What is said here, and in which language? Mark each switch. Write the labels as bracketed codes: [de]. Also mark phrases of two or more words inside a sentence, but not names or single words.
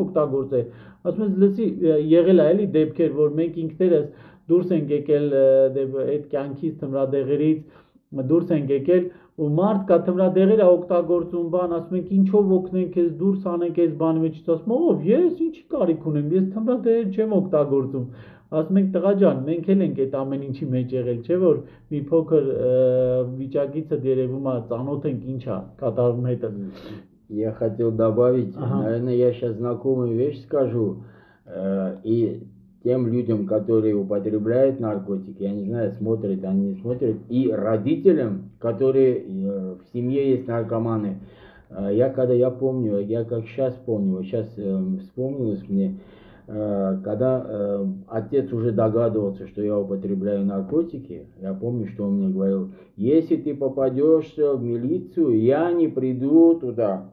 [hy] օգտագործել, ասում են, լսի, եղել է էլի դեպքեր, որ մենք ինքներս դուրս ենք եկել այդ կյանքից թմրադեղերից դուրս ենք եկել ու մարդ կա թմրադեղերը օգտագործում բան ասում ենք ինչով օգնենք քեզ դուրս անենք այս բանի մեջից ասում ով ես ինչի կարիք ունեմ ես թմրադեղեր չեմ օգտագործում ասում ենք տղա ջան մենք էլ ենք այդ ամեն ինչի մեջ եղել չէ որ մի փոքր վիճակիցը երևում է ծանոթ ենք ինչա կատարում հետը [ru] Я хотел добавить, наверное, я сейчас знакомую вещь скажу, и тем людям, которые употребляют наркотики, я не знаю, смотрят, они не смотрят, и родителям, которые в семье есть наркоманы. Я помню, я как сейчас помню, сейчас вспомнилось мне, когда отец уже догадывался, что я употребляю наркотики, я помню, что он мне говорил, если ты попадешь в милицию, я не приду туда.